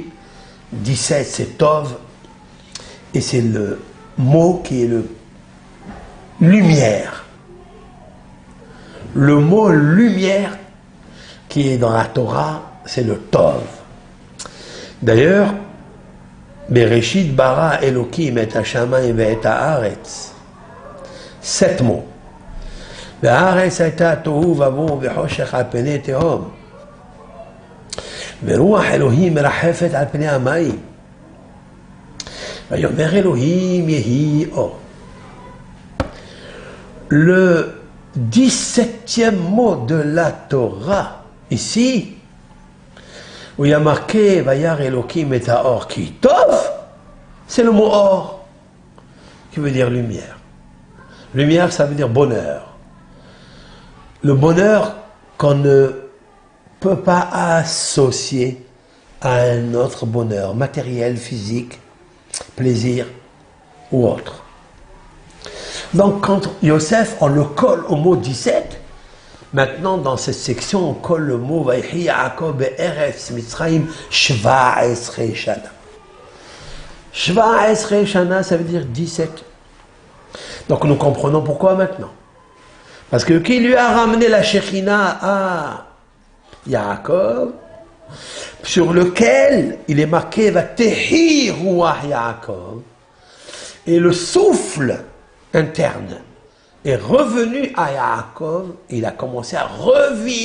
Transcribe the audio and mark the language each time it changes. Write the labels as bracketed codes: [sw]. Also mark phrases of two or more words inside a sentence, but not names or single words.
[fr] 17, c'est Tov. Et c'est le mot qui est le lumière. Le mot lumière qui est dans la Torah, c'est le Tov. D'ailleurs, [he] בראשית ברא אלוהים את השמים את הארץ. [fr] 7 mots. [he] והארץ הייתה תוהו ובוהו וחושך על פני תהום. ורוח אלוהים מרחפת על פני המים. ויאמר אלוהים יהי אור. [fr] Le 17e mot de la Torah, ici, où il y a marqué [he] וירא אלוהים את האור כי טוב, [fr] c'est le mot or, qui veut dire lumière. Lumière, ça veut dire bonheur. Le bonheur qu'on ne peut pas associer à un autre bonheur, matériel, physique, plaisir ou autre. Donc quand Yosef, on le colle au mot 17, maintenant dans cette section on colle le mot [he] ויחי יעקב בארץ מצרים שבע עשרה שנה. שבע עשרה שנה, [fr] ça veut dire 17. Donc nous comprenons pourquoi maintenant. Parce que qui lui a ramené la Shekhinah à Yaakov, sur lequel il est marqué [he] ותחי רוח יעקב, [fr] et le souffle interne est revenu à Yaakov, et il a commencé à revivre.